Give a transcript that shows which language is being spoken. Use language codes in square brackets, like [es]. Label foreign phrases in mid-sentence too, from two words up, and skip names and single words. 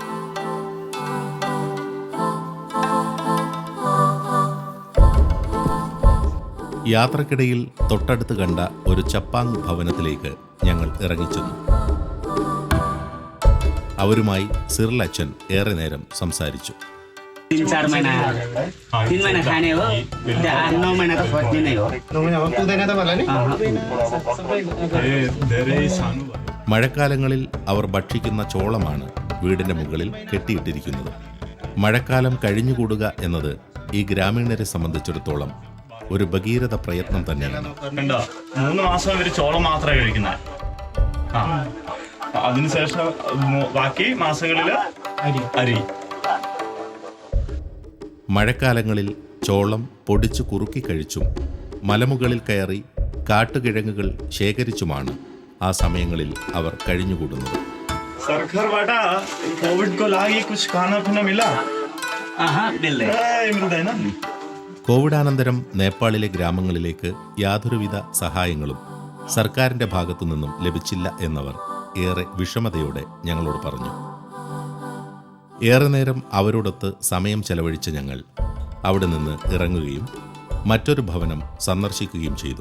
[ml] യാത്രക്കിടയിൽ തൊട്ടടുത്ത് കണ്ട ഒരു ചപ്പാങ് ഭവനത്തിലേക്ക് ഞങ്ങൾ ഇറങ്ങിച്ചെന്നു. അവരുമായി സിറിൽ അച്ഛൻ ഏറെ നേരം സംസാരിച്ചു. [ne] 3-4 महिना 3 महिना खाने हो, 9 महिना त फर्स्ने नै हो. [ml] മഴക്കാലങ്ങളിൽ അവർ ഭക്ഷിക്കുന്ന ചോളമാണ് വീടിന്റെ മുകളിൽ കെട്ടിയിട്ടിരിക്കുന്നത്. മഴക്കാലം കഴിഞ്ഞുകൂടുക എന്നത് ഈ ഗ്രാമീണരെ സംബന്ധിച്ചിടത്തോളം ഒരു ഭഗീരഥ പ്രയത്നം തന്നെയാണ്. 3 മാസം ഇവര് ചോളം മാത്രമേ കഴിക്കുന്നത്. അതിനുശേഷം ബാക്കി മാസങ്ങളില് അരി. മഴക്കാലങ്ങളിൽ ചോളം പൊടിച്ചു കുറുക്കി കഴിച്ചും മലമുകളിൽ കയറി കാട്ടുകിഴങ്ങുകൾ ശേഖരിച്ചുമാണ് ആ സമയങ്ങളിൽ അവർ കഴിഞ്ഞുകൂടുന്നത്. [ne] सरकारबाट कोविडको लागि [hi] कुछ खाना पीना मिला? [ml] കോവിഡാനന്തരം നേപ്പാളിലെ ഗ്രാമങ്ങളിലേക്ക് യാതൊരുവിധ സഹായങ്ങളും സർക്കാരിൻ്റെ ഭാഗത്തു നിന്നും ലഭിച്ചില്ല എന്നവർ ഏറെ വിഷമതയോടെ ഞങ്ങളോട് പറഞ്ഞു. ഏറെ നേരം അവരോടൊത്ത് സമയം ചെലവഴിച്ച ഞങ്ങൾ അവിടെ നിന്ന് ഇറങ്ങുകയും മറ്റൊരു ഭവനം സന്ദർശിക്കുകയും ചെയ്തു.